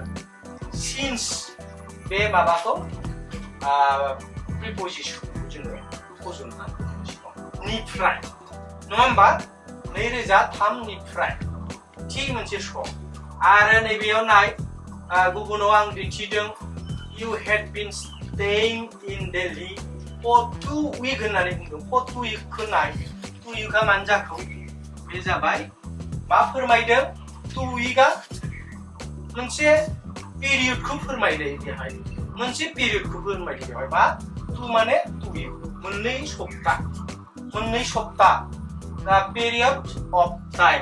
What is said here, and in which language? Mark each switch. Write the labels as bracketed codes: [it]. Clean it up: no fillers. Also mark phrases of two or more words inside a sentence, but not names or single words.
[brx] सिन्स बे माबाखौ प्रिपजिसनखौ जोङो फज'नांगौ निफ्राय, नङा होमबा? 2003 निफ्राय थि मोनसे सम। आरो नैबेयाव नाय, गुबुनाव आं दिन्थिदों [en] you had been staying in Delhi for 2 weeks [brx] होननानै बुंदों। [en] for 2 weeks [brx] नाय, 2 weeks मानो जाखो? बे जाबाय मा फोरमायदों? 2 weeks मोनसे पिरियडखौ फोरमायदों। बेहाय मोनसे पिरियडखौ फोरमायदों। बेवहाय मा? 2 माने 2 weeks, मोननै सप्ता। [en] दा period of time.